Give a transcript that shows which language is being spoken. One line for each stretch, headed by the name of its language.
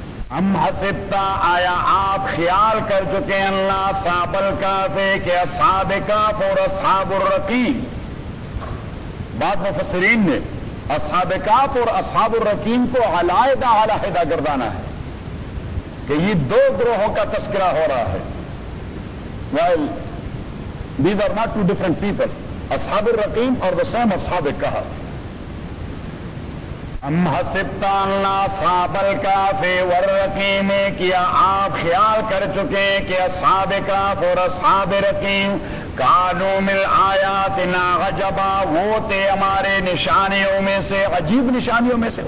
Urdu: ہم حسبت, آیا آپ خیال کر چکے اللہ صاحب الکافے کے اصحاب کاف اور اصحاب الرقیم, بعد مفسرین نے اصحاب کاف اور اصحاب الرقیم کو علیحدہ علیحدہ گردانا ہے کہ یہ دو گروہوں کا تذکرہ ہو رہا ہے.
English: Well, these are not two different people, اصحاب الرقیم اور the same اصحاب کاف.
Arabic: ہم حسبت اللہ اصحاب الکاف والرقیم,
Urdu: کیا آپ خیال کر چکے کہ اصحاب کاف اور اصحاب رقیم
Arabic: کانو مل آیاتنا عجبا,
Urdu: وہ تھے ہمارے نشانیوں میں سے, عجیب نشانیوں میں سے.